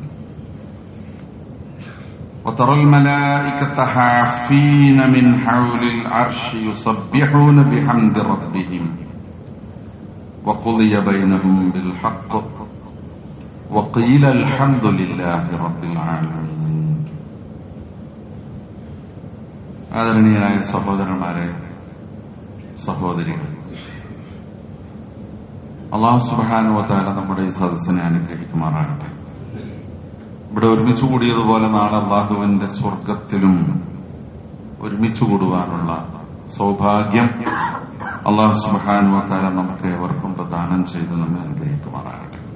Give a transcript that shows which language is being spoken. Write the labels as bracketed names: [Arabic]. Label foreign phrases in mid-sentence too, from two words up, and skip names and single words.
[Arabic] وترى الملائكة حافين من حول العرش يسبحون بحمد ربهم وقضي بينهم بالحق وقيل الحمد لله رب العالمين. [Malayalam] ആദരണീയരായ സഹോദരന്മാരെ, സഹോദരികൾ, [Arabic] الله سبحانه و تعالى [Malayalam] നമ്മുടെ ഈ സദസ്സിനെ അനുഗ്രഹിക്കുമാറാകട്ടെ. ഇവിടെ ഒരുമിച്ച് കൂടിയതുപോലെ നാളെ അല്ലാഹുവിന്റെ സ്വർഗത്തിലും ഒരുമിച്ച് കൂടുവാനുള്ള സൗഭാഗ്യം [Arabic] الله سبحانه و تعالى [Malayalam] നമുക്ക് ഏവർക്കും പ്രദാനം ചെയ്ത് നമ്മെ അനുഗ്രഹിക്കുമാറാകട്ടെ.